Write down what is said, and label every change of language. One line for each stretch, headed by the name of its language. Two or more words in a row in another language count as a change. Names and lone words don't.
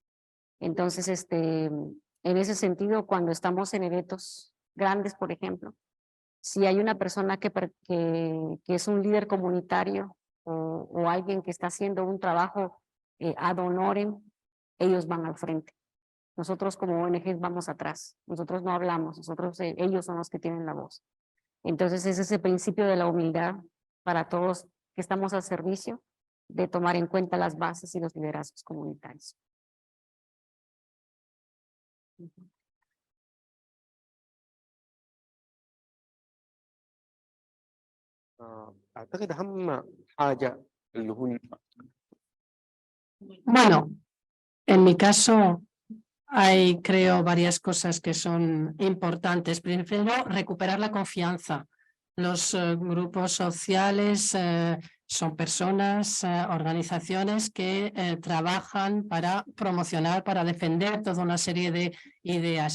Spanish: Entonces, en ese sentido, cuando estamos en eventos grandes, por ejemplo, si hay una persona que es un líder comunitario o alguien que está haciendo un trabajo ad honorem, ellos van al frente. Nosotros como ONGs vamos atrás, nosotros no hablamos, ellos son los que tienen la voz. Entonces es ese principio de la humildad para todos que estamos al servicio de tomar en cuenta las bases y los liderazgos comunitarios.
Arabic: أعتقد أهم حاجة اللي هو
Spanish: Bueno, en mi caso hay, creo, varias cosas que son importantes. Primero, recuperar la confianza. Los grupos sociales son personas, organizaciones que trabajan para promocionar, para defender toda una serie de ideas.